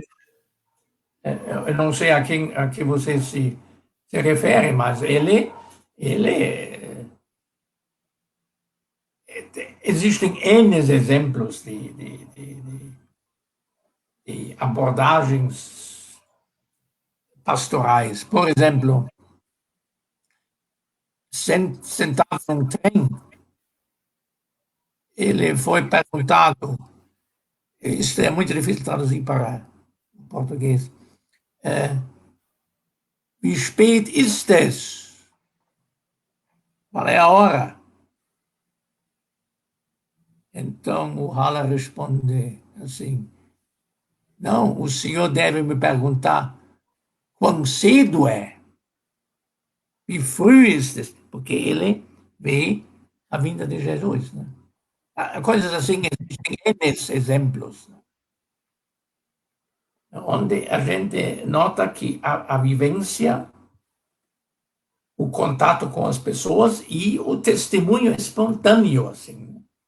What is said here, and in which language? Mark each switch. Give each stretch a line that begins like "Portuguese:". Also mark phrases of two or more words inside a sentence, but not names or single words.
Portuguese: Eu não sei a que você se refere, mas existem N exemplos de abordagens pastorais. Por exemplo, sentado num trem, ele foi perguntado, isso é muito difícil traduzir para português,
German: wie spät ist es?
Portuguese: Qual é a hora? Então o Hala responde assim: não, o senhor deve me perguntar quão cedo é.
German: Wie früh ist es?
Portuguese: Porque ele vê a vinda de Jesus. Né? Coisas assim, existem N exemplos. Né? Onde a gente nota que a vivência, o contato com as pessoas e o testemunho espontâneo, assim.